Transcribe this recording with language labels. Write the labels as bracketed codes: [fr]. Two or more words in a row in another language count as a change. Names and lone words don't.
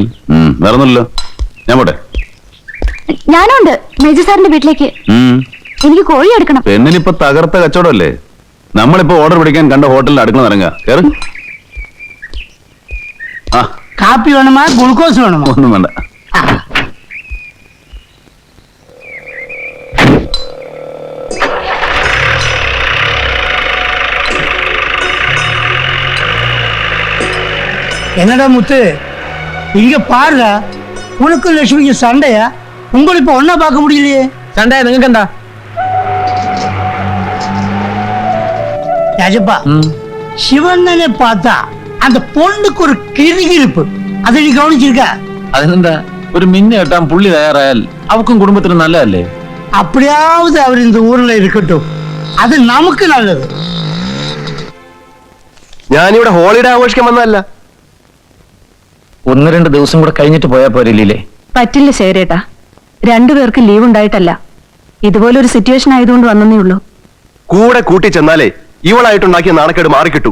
[ml] വേറൊന്നുമില്ലല്ലോ, ഞാൻ പോട്ടെ. ഞാനുണ്ട് മേജർ സാറിന്റെ വീട്ടിലേക്ക്. എനിക്ക് കോഴി എടുക്കണം. പെണ്ണിനിപ്പോ തകർത്ത കച്ചവടമല്ലേ. നമ്മളിപ്പോ ഓർഡർ പിടിക്കാൻ കണ്ട ഹോട്ടലിൽ അടുക്കള നിറങ്ങുക. കേറ്. കാപ്പി വേണമാ ഗ്ലൂക്കോസ് വേണമോ? ഒന്നും വേണ്ട. [ta] என்னடா முத்து, இங்க பாருடா, உனக்கும் லட்சுமிக்கு சண்டையா? உங்களை இப்ப ஒன்னா பார்க்க முடியலையே. [ml] சண்டை നിങ്ങൾക്ക് എന്താ? [ta] രാജപ്പ, ശിവണ്ണനെ பார்த்தா அந்த பொண்ணுக்கு ஒரு கிறுகிறுப்பு, அதை நீ கவனிச்சிருக்க? [ml] അതിനെന്താ, ഒരു മിന്നു കെട്ടാൻ പുള്ളി തയ്യാറായാൽ അവക്കും കുടുംബത്തിനും നല്ലതല്ലേ? [ta] அப்படியாவது அவர் இந்த ஊர்ல இருக்கட்டும், அது நமக்கு நல்லது. [ml] ഞാനിവിടെ ഹോളിഡേ ആഘോഷിക്കാൻ വന്നതല്ല. 1-2 ദിവസം കൂടെ കഴിഞ്ഞിട്ട് പോയാ പോരില്ലേ? പറ്റില്ല ശേഖരേട്ടാ, രണ്ടുപേർക്ക് ലീവ് ഉണ്ടായിട്ടല്ല, ഇതുപോലൊരു സിറ്റുവേഷൻ ആയതുകൊണ്ട് വന്നേ ഉള്ളൂ. കൂടെ കൂട്ടി ചെന്നാലേ ഇവളായിട്ടുണ്ടാക്കിയ നാണക്കേട് മാറിക്കിട്ടു.